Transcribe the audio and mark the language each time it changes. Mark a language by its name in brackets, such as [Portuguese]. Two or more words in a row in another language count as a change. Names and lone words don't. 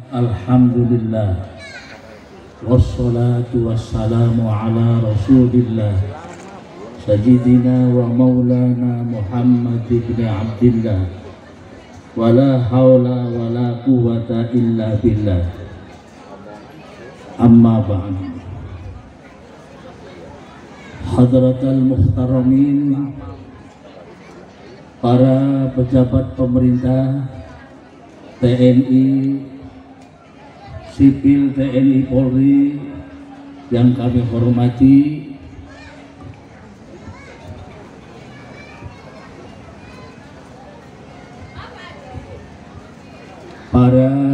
[Arabic] الحمد لله والصلاة والسلام على رسول الله سيدنا ومولانا محمد بن عبد الله ولا حول ولا قوة إلا بالله. أما بعد. حضرات المحترمين, [Indonesian] para pejabat pemerintah, TNI, sipil TNI Polri yang kami hormati, para